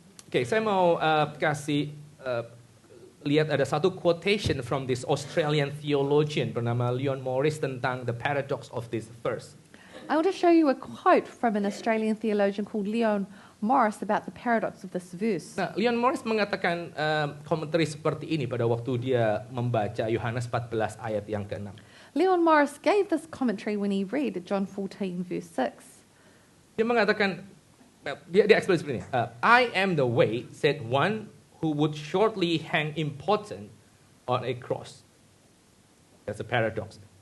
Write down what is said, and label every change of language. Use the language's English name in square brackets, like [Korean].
[Indonesian] Oke, saya mau kasih lihat ada satu [English] quotation from this Australian theologian [Indonesian] bernama Leon Morris tentang [English] the paradox of this verse. I want to show you a quote from an Australian theologian called Leon Morris about the paradox of this verse. [Indonesian] Nah, Leon Morris mengatakan komentari seperti ini pada waktu dia membaca Yohanes 14 ayat yang ke-6. [English] Leon Morris gave this commentary when he read John 14, verse 6. [Indonesian] Dia mengatakan, dia explain seperti ini. [English] I am the way, said one who would shortly hang important on a cross. That's a paradox.